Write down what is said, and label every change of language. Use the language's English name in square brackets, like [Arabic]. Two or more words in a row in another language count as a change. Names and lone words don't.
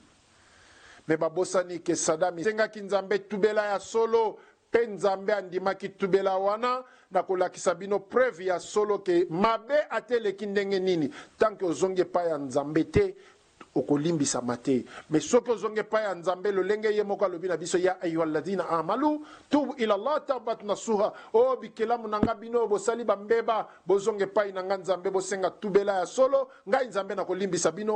[Lingala] Mais babosani ke Saddam sengaki nzambe tubela ya solo pe nzambe andimaki tubela wana na kolakisa bino preuve ya solo ke mabe ateleki ndenge nini [French] tant que [Lingala] ozonge pa ya nzambe te okolimbisa mate. Mais soki ozonge pa ya nzambe lolenge ye moko alobi na biso ya [Arabic] أيها الذين آمنوا توبوا إلى الله توبة نصوحا [Lingala] o bikelamu nanga bino bosali bambeba bozonge pa inanga nzambe bosenga tubela ya solo ngai nzambe na kolimbisa bino.